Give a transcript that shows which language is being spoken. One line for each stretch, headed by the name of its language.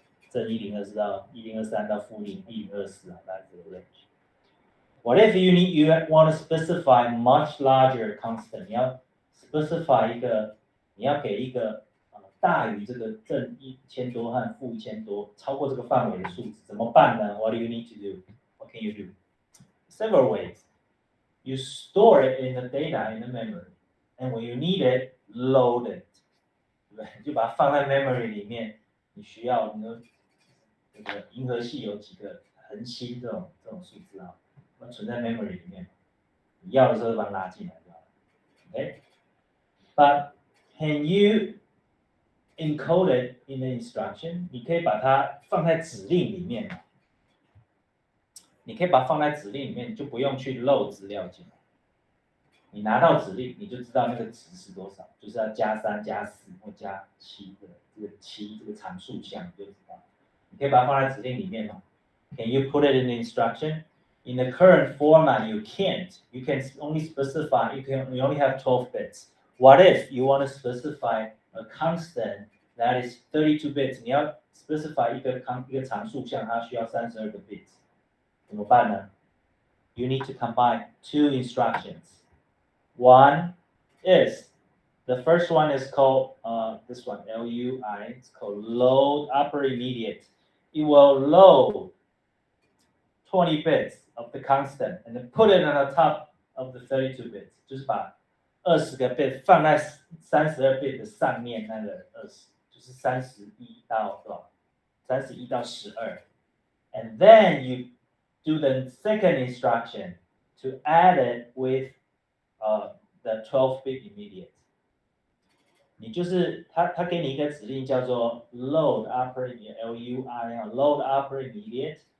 Chinese: 正1024到1023到负1024啊，大概这个 range.
English: What if you want to specify much larger constant?
Chinese: 你要 specify 你要给一个大于这个正1000多和负1000多，超过这个范围的数字，怎么办呢 ？
English: What do you need to do? What can you do? Several ways. You store it in the data in the memory, and when you need it, load it.
Chinese: 对不对？就把它放在 memory 里面。你需要这个银河系有几个恒星这种数字啊，存在 memory 里面。你要的时候就把它拉进来就好了。
English: Okay? But can you encode it in the instruction?
Chinese: 你可以把它放在指令里面。你可以把它放在指令里面，你就不用去 load 资料进来。你拿到指令，你就知道那个值是多少，就是要加3、加4或加7的这个7这个常数项，你就知道。你可以把它放在指令里面吗 ？
English: Can you put it in the instruction? In the current format, you can't. You can only specify. You only have 12 bits. What if you want to specify a constant that is 32 bits?
Chinese: 你要 specify 一个常数项，它需要32个 bits. 怎么办呢
English: ？You need to combine 2 instructions. One is the first one is called this one LUI. It's called load upper immediate. It will load 20 bits of the constant and then put it on the top of the 32 bits.
Chinese: 就是把20个 bit 放在32 bit 的上面，那个20就是31到多少？31到12。
English: And then you do the second instruction to add it with the 12-bit immediate.
Chinese: 你就是他给你一个指令叫做 load upper LUI load upper immediate.